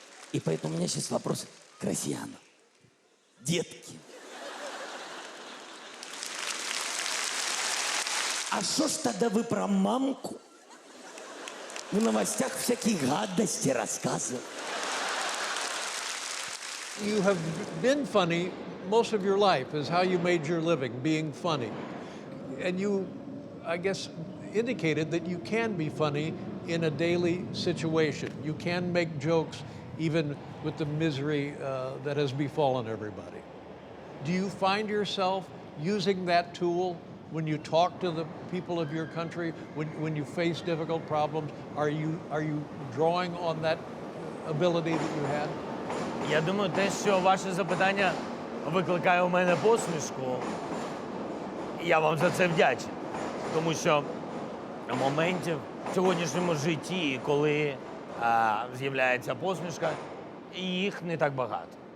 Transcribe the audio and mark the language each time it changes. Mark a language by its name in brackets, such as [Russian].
[Russian] И поэтому у меня сейчас вопрос к россиянам. Детки, а что ж тогда вы про мамку в новостях всякие гадости рассказываете? [English] You have been funny most of your life is how you made your living, being funny. And you, I guess, indicated that you can be funny in a daily situation. You can make jokes even with the misery that has befallen everybody. Do you find yourself using that tool when you talk to the people of your country, when you face difficult problems? Are you drawing on that ability that you had? [Ukrainian] Я думаю, те, що ваше запитання викликає у мене посмішку, я вам за це вдячний. Тому що моментів в сьогоднішньому житті, коли з'являється посмішка, їх не так багато.